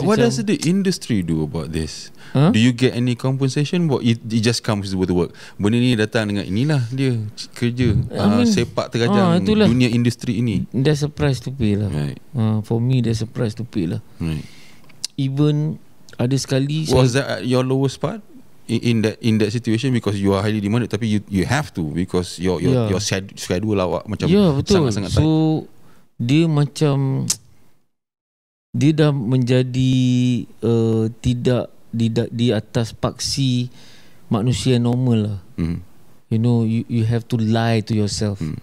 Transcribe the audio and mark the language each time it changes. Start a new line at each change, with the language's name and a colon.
English: What does the industry do about this? Do you get any compensation? It just comes with the work.
Malay: Benda ni datang dengan inilah dia kerja. Sepak terajang dunia industri ini.
English: There's a price to pay lah. For me there's a price to pay lah.
Malay: Even ada sekali
English: was that your lowest part? In that situation, because you are highly demanded,
Malay: tapi
English: you have to, because your schedule
Malay: awak macam sangat-sangat
English: tight.
Malay: So dia macam dia dah menjadi tidak di atas paksi manusia normal lah.
English: You know, you have to lie to yourself.